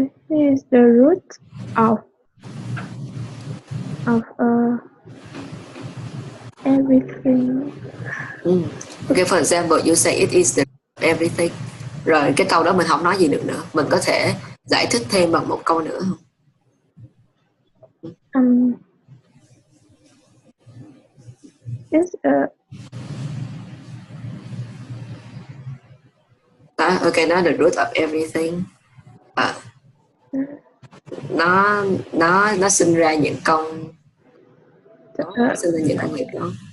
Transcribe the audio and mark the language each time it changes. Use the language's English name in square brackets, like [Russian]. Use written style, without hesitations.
[English] Is the root of everything. Okay, for example, you say it is the everything. [Vietnamese] Rồi cái câu đó mình không nói gì được nữa. Mình có thể giải thích thêm bằng một câu nữa không? [English] It's okay, [Vietnamese] nó [English] the root of everything. [Vietnamese] Nó sinh ra những con, nó sinh ra những con nghiệp đó.